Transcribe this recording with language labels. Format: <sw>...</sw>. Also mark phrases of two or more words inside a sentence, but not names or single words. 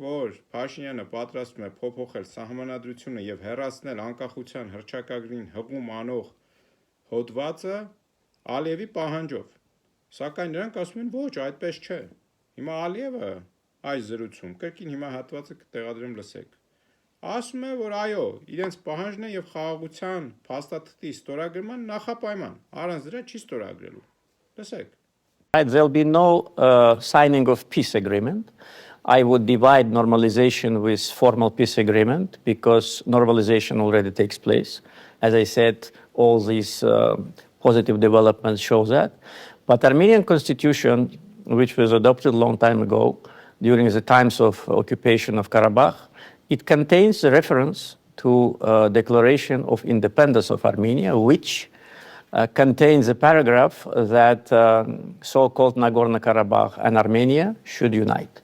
<hy>որ Փաշինյանը պատրաստվում է փոփոխել սահմանադրությունը և հեռացնել անկախության հռչակագրին հղում անող հոդվածը Ալիևի պահանջով, սակայն նրանք ասում են ոչ, այդպես չէ։ Հիմա Ալիևը այս զրույցում, կրկին հիմա հատվածը կտեղադրեմ լսեք, ասում է, որ այո, իրենց պահանջն է և խաղաղության փաստաթղթի ստորագրման նախապայման, առանց դրա չի ստորագրելու։ Լսեք։</hy> <en>There'll be no signing of peace agreement. I would divide normalization with formal peace agreement because normalization already takes place. As I said, all these positive developments show that. But Armenian constitution, which was adopted a long time ago, during the times of occupation of Karabakh, it contains a reference to declaration of independence of Armenia, which contains a paragraph that so-called Nagorno-Karabakh and Armenia should unite.</en>